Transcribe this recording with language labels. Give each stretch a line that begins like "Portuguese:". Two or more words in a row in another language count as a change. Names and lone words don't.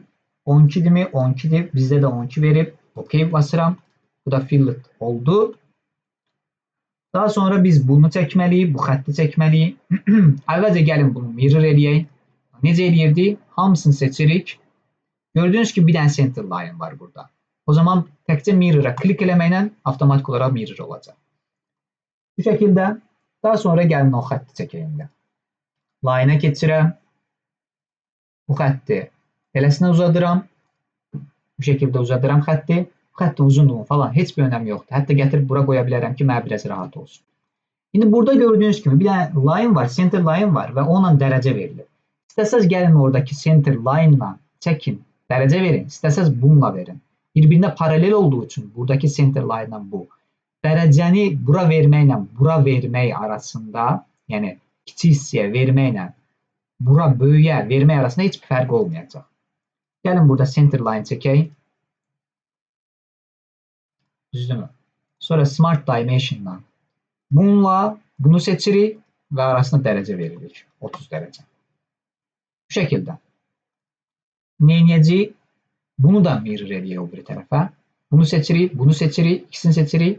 Azerbaijani: 12'dir mi? 12'dir. Bizdə də 12 verib. OK basıram. Bu da fillet oldu. Daha sonra biz bunu çəkməliyik. Bu xətti çəkməliyik. Əvvəlcə gəlin bunu mirror eləyək. Necə eləyirdik? Hamısını seçirik. Gördüğünüz ki bir dənə
English: center line
Azerbaijani: var burada. O zaman təkcə mirror'a klik eləməklə avtomatik olaraq mirror olacaq. Bu şəkildə daha sonra gəlin o xətti çəkəyim. Line'a keçirəm. Bu xətti eləsinə uzadıram. Bu şəkildə uzadıram xətti. Xəttin uzunluğu falan heç bir önəmi yoxdur. Hətta gətirib bura qoya bilərəm ki, mənə biraz rahat olsun. İndi burada gördüğünüz kimi bir dənə line var,
English: center line
Azerbaijani: var və onunla dərəcə verilir. İstəsəz gəlin oradakı
English: center line-
Azerbaijani: la çəkin, dərəcə verin. İstəsəz bununla verin. Bir-birinə paralel olduğu üçün buradakı
English: center line-
Azerbaijani: la bu. Dərəcəni bura verməklə bura vermək arasında, yəni kiçik hissəyə verməklə bura böyüyə vermək arasında heç bir fərq olmayacaq. Gəlin burada
English: center line
Azerbaijani: çəkək. Düzdürmü? Sonra Smart Dimension'dan bununla bunu seçirik və arasında dərəcə veririk. 30 dərəcə. Bu şəkildə. Neynəyəcəyik? Bunu da mirror eləyək o bir tərəfə. Bunu seçirik, bunu seçirik, ikisini seçirik.